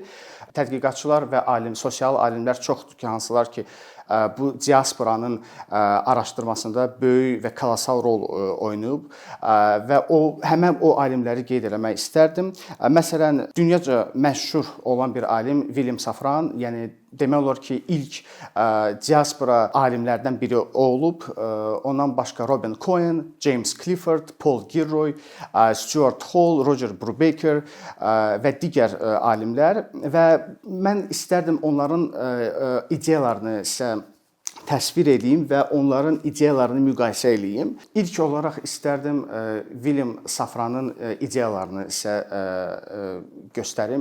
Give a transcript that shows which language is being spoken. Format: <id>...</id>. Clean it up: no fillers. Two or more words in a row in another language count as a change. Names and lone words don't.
<az>Tədqiqatçılar və sosial alimlər çoxdur ki, hansılar ki, bu diasporanın araşdırmasında böyük və kolossal rol oynayıb və həmin o alimləri qeyd etmək istərdim. Məsələn, dünyaca məşhur olan bir alim William Safran, yəni demək olar ki, ilk diaspora alimlərdən biri olub. Ondan başqa Robin Cohen, James Clifford, Paul Gilroy, Stuart Hall, Roger Brubaker və digər alimlər və mən istərdim onların ideyalarını sizə təsvir edeyim və onların ideyalarını müqayisə edeyim. İlk olaraq istərdim William Safranın ideyalarını sizə göstərim.</az>